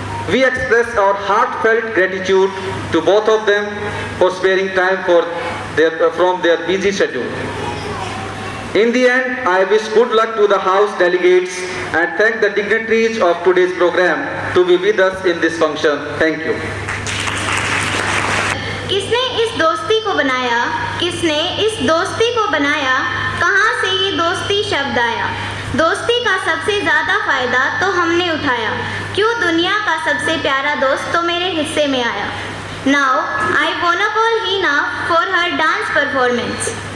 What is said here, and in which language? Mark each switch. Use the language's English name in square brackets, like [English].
[English] We express our heartfelt gratitude to both of them for sparing time from their busy schedule. In the end, I wish good luck to the House delegates and thank the dignitaries of today's program to be with us in this function. Thank you. [Hindi] किसने इस दोस्ती को बनाया, किसने इस दोस्ती को बनाया, कहाँ से ये दोस्ती शब्द आया। दोस्ती का सबसे ज़्यादा फ़ायदा तो हमने उठाया, क्यों दुनिया का सबसे प्यारा दोस्त तो मेरे हिस्से में आया। [English] Now I wanna call Hina for her dance performance.